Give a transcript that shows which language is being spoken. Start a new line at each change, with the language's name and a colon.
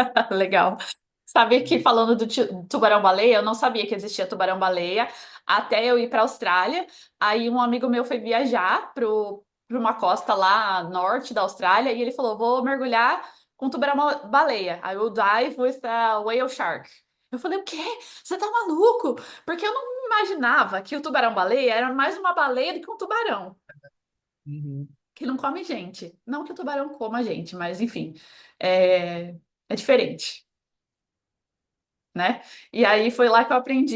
Portuguese: Legal. Sabe que falando do tubarão-baleia, eu não sabia que existia tubarão-baleia até eu ir para a Austrália. Aí um amigo meu foi viajar para uma costa lá norte da Austrália e ele falou: vou mergulhar com tubarão-baleia.
English: I will dive with a whale shark.
Portuguese: Eu falei: o quê? Você tá maluco? Porque eu não imaginava que o tubarão-baleia era mais uma baleia do que um tubarão, Uhum. que não come gente. Não que o tubarão coma gente, mas enfim, é, é diferente, né? E aí foi lá que eu aprendi